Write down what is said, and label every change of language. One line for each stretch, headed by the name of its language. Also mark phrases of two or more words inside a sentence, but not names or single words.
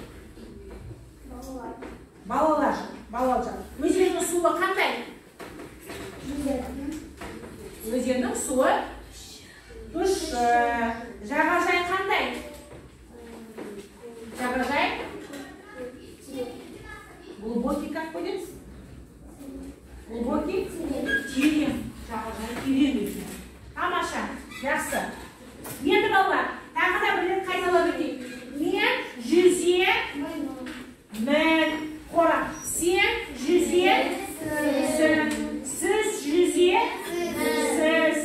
Kazakh: Балалар. Балалар жүр. Өзеннің суы қандай? өзеннің суы тұщы. Жағажай қандай? Жағажай?
Russian: Глубокий, как будет? Глубокий?
Kazakh: Терең. Жағажай терең екен. Тамаша, жақсы. Енді балалар, тағы да бір рет қайталап өтейік. Мен жүземін. Қора. Сен жүзесің. Сіз жүзесіз.